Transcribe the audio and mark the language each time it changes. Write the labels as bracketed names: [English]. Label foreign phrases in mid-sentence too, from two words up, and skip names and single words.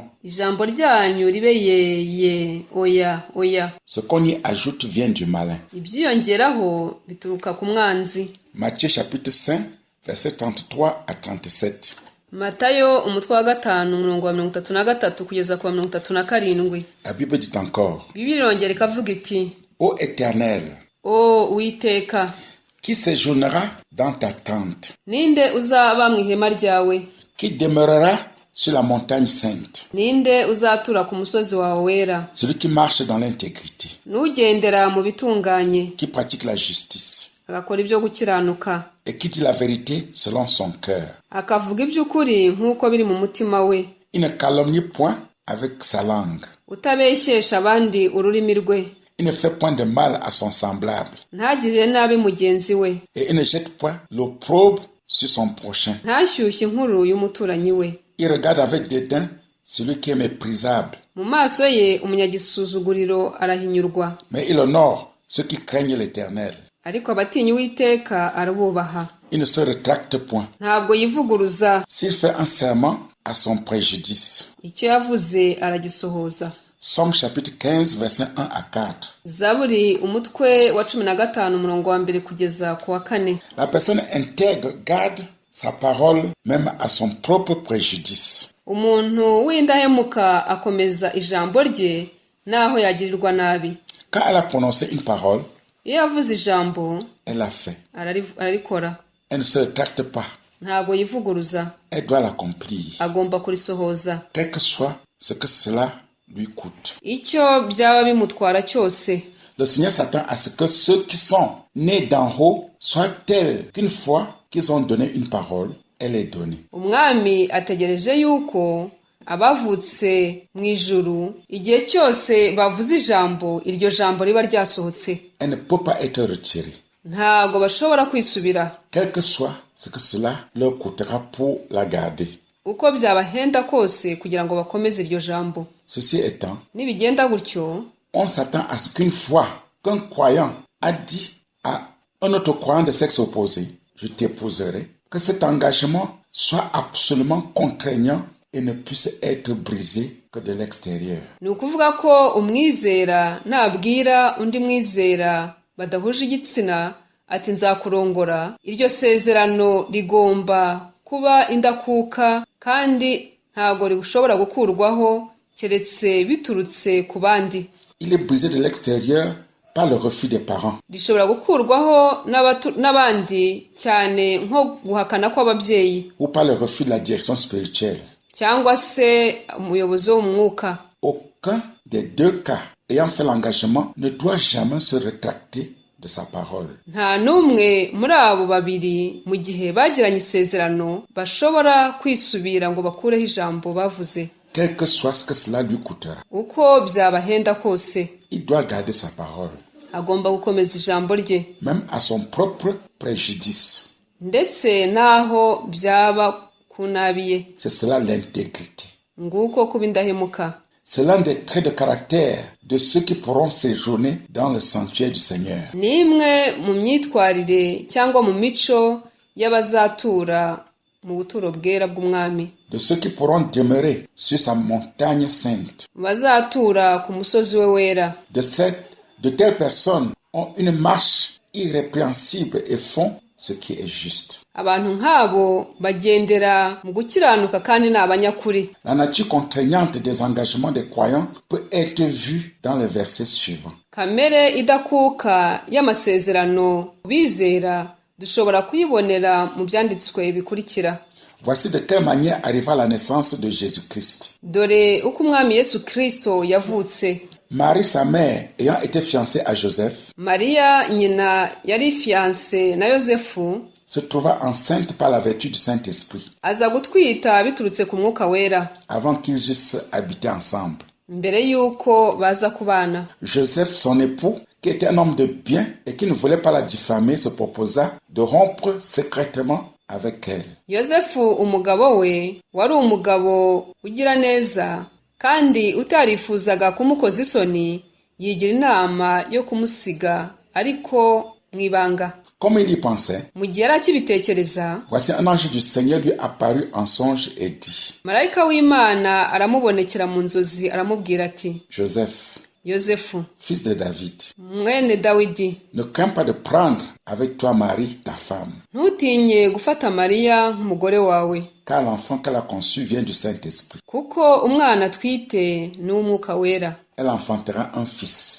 [Kinyarwanda] Ijambo ryanyu ribe ye, oya, oya. [French] Ce qu'on y ajoute vient du malin. [Kinyarwanda] Ibyiyongeraho bituruka ku mwanzi. [French] Matthieu chapitre 5, versets 33 à 37. [Kinyarwanda] Matayo umutwe wa 5 umurongo wa 33 kugeza ku wa 37. [French] La Bible dit encore, [Kinyarwanda] Bibiliya irongera ikavuga iti, [French] Ô Éternel, [Kinyarwanda] O Uwiteka, [French] qui séjournera dans ta tente, [Kinyarwanda] ninde uzaba mu ihema ryawe? [French] qui demeurera sur la montagne sainte, [Kinyarwanda] Ninde uzatura ku musozi wawe wera? [French] celui qui marche dans l'intégrité, [Kinyarwanda] N'ugendera mu bitunganye, [French] qui pratique la justice, [Kinyarwanda] agakora ibyo gukiranuka, [French] et qui dit la vérité selon son cœur. [Kinyarwanda] akavuga iby'ukuri nk'uko biri mu mutima we. [French] Il ne calomnie point avec sa langue. [Kinyarwanda] Utabeshyesha abandi ururimi rwe. [French] Il ne fait point de mal à son semblable. [Kinyarwanda] ntagirire nabi mugenzi we, [French] Et il ne jette point l'opprobre sur son prochain. [Kinyarwanda] ntashyushye inkuru y'umuturanyi we. [French] Il regarde avec dédain celui qui est méprisable. [Kinyarwanda] Mu maso ye umunyagisuzuguriro arahinyurwa, [French] Mais il honore ceux qui craignent l'Éternel. [Kinyarwanda] ariko abatinya Uwiteka arabubaha. [French] Il ne se rétracte point. [Kinyarwanda] Ntabwo yivuguruza, [French] S'il fait un serment à son préjudice. [Kinyarwanda] icyo yavuze aragisohoza. [French] Somme chapitre 15, versets 1 à 4. [Kinyarwanda] Zaburi umutwe wa 15 umurongo wa mbere kugeza ku wa 4. [French] La personne intègre garde sa parole même à son propre préjudice. [Kinyarwanda] Umuntu w'indahemuka akomeza ijambo rye naho yagirirwa nabi. [French] Quand elle a prononcé une parole, [Kinyarwanda] Iyo yavuze ijambo [French] elle l'a fait. [Kinyarwanda] ararikora, [French] Elle ne se rétracte pas. [Kinyarwanda] ntabwo yivuguruza, [French] Elle doit l'accomplir. [Kinyarwanda] agomba kurisohoza, [French] Quel que soit ce que cela lui coûte. [Kinyarwanda] icyo byaba bimutwara cyose. [French] Le Seigneur s'attend à ce que ceux qui sont nés d'en haut soient tels qu'une fois qu'ils ont donné une parole, elle est donnée. [Kinyarwanda] Umwami ategereje yuko abavutse mu ijuru igihe cyose bavuze ijambo, iryo jambo riba ryasohotse. [French] Elle ne peut pas être retirée. [Kinyarwanda] Ntabwo bashobora kwisubira, [French] Quel que soit ce que cela leur coûtera pour la garder. [Kinyarwanda] uko byabahenda kose kugira ngo bakomeze iryo jambo. [French] Ceci étant, [Kinyarwanda] Nibigenda gutyo, [French] on s'attend à ce qu'une fois qu'un croyant a dit à un autre croyant de sexe opposé, je t'épouserai, que cet engagement soit absolument contraignant et ne puisse être brisé que de l'extérieur. [Kinyarwanda] ni ukuvuga ko umwizera nabwira undi mwizera badahuje igitsina ati nzakurongora, iryo sezerano rigomba kuba indakuka kandi ntago rishobora gukurwaho keretse biturutse ku bandi. [French] Il est brisé de l'extérieur par le refus des parents. [Kinyarwanda] Rishobora gukurwaho n'abandi cyane nko guhakana kw'ababyeyi [French] Ou par le refus de la direction spirituelle. [Kinyarwanda] cyangwa se umuyobozi wo mu mwuka. [French] Aucun des deux cas ayant fait l'engagement ne doit jamais se rétracter de sa parole. [Kinyarwanda] Nta n'umwe muri abo babiri mu gihe bagiranye isezerano bashobora kwisubira ngo bakureho ijambo bavuze, [French] Quel que soit ce que cela lui coûtera. [Kinyarwanda] uko byabahenda kose. [French] Il doit garder sa parole, [Kinyarwanda] Agomba gukomeza ijambo rye, [French] même à son propre préjudice. [Kinyarwanda] ndetse n'aho byaba ku nabi ye. [French] C'est cela l'intégrité. [Kinyarwanda] Nguko kuba indahemuka. [French] C'est l'un des traits de caractère de ceux qui pourront séjourner dans le sanctuaire du Seigneur. [Kinyarwanda] Ni imwe mu myitwarire cyangwa mu mico y'abazatura mu buturo bwera bw'umwami, [French] De ceux qui pourront demeurer sur sa montagne sainte. [Kinyarwanda] bazatura ku musozi we wera. [French] De telles personnes ont une marche irrépréhensible et font ce qui est juste. [Kinyarwanda] Abantu nk'abo bagendera mu gukiranuka kandi ni abanyakuri. [French] La nature contraignante des engagements des croyants peut être vue dans les versets suivants. [Kinyarwanda] Kamere idakuka y'amasezerano bizera dushobora kuyibonera mu byanditswe bikurikira. [French] Voici de quelle manière arriva la naissance de Jésus-Christ. [Kinyarwanda] Dore uko umwami Yesu Kristo yavutse. [French] Marie, sa mère, ayant été fiancée à Joseph, [Kinyarwanda] Mariya nyina yari fiancé na Yosefu, [French] se trouva enceinte par la vertu du Saint-Esprit, [Kinyarwanda] aza gutwita biturutse ku mwuka wera, [French] avant qu'ils eussent habité ensemble. [Kinyarwanda] mbere yuko baza kubana. [French] Joseph, son époux, qui était un homme de bien et qui ne voulait pas la diffamer, se proposa de rompre secrètement avec elle. [Kinyarwanda] Yosefu umugabo we wari umugabo ugira neza kandi utarifuzaga kumukoza isoni, yigira inama yo kumusiga ariko mwibanga. [French] Comme il y pensait, [Kinyarwanda] Mu gihe yari akibitekereza, [French] voici un ange du Seigneur lui apparut en songe et dit, [Kinyarwanda] marayika w'Imana aramubonekera mu nzozi aramubwira ati, [French] Joseph, [Kinyarwanda] Yosefu [French] fils de David, [Kinyarwanda] mwene Dawidi, [French] ne crains pas de prendre avec toi Marie, ta femme, [Kinyarwanda] ntutinye gufata Mariya nk'umugore wawe, [French] car l'enfant qu'elle a conçu vient du Saint-Esprit. [Kinyarwanda] kuko umwana atwite ni uw'umwuka wera. [French] Elle enfantera un fils,